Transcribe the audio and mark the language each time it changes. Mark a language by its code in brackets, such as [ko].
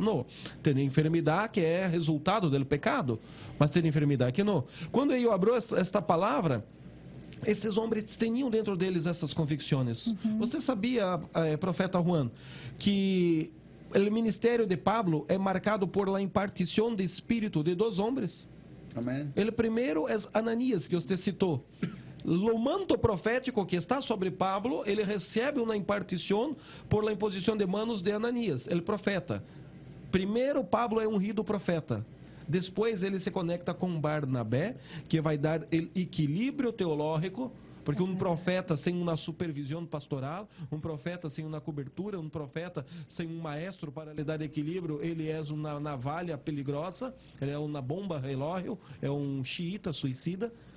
[pt] Não, tem enfermidade que é resultado do pecado, mas tem enfermidade que não. Quando eu abro esta palavra, estes homens tinham dentro deles essas convicções. Você sabia, profeta Juan, que o ministério de Pablo é marcado por la impartição de espírito de dois homens? Amén. [es] El primero es Ananías, que usted citó. [pt] O manto profético que está sobre Pablo, ele recebe uma impartição [es] por la [pt] imposição [es] de manos [pt] de Ananías, el profeta. Primeiro, Pablo é ungido profeta. Depois, ele se conecta com Barnabé, que vai dar o equilíbrio teológico, porque um profeta sem uma supervisão pastoral, um profeta sem uma cobertura, um profeta sem um maestro para lhe dar equilíbrio, ele é uma navalha [es] peligrosa, [pt] ele é uma bomba relógio, é um xiita suicida.